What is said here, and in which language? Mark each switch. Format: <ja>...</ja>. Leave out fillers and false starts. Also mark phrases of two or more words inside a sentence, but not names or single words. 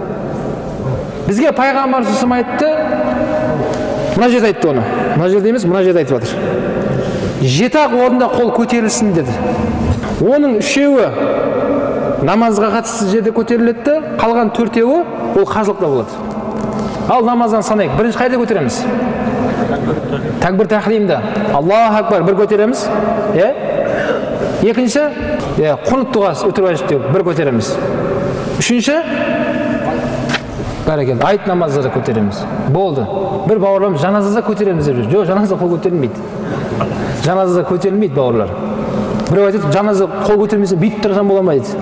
<kk>Бізге пайғамбар сөзім айтты, мына жерде айтты оны. Мына жерде емес, мына жерде айтып жатыр. 7-ақ орында қол көтерілсін деді. Оның 3-еуі намазға қатысты жерде көтеріледі, қалған 4-еуі ол қажылықта болады. Ал намаздан санайық. Бірінші қайда көтереміз? Такбир тахримда.</kk> <ar>الله أكبر</ar> <kk>бір көтереміз. Екінші, құнут дұғасы өтір уәжіп деп бір көтереміз. Үшінші, бәрекелді, айт намазда көтереміз. Болды. Бір бауырларымыз жаназада көтереміз деп жүр. Жоқ, жаназада қол көтерілмейді. Жаназада көтерілмейді бауырлар. Біреу айтады, жаназа қол көтермесе бүйтіп тұрсам бола ма дейді.</kk>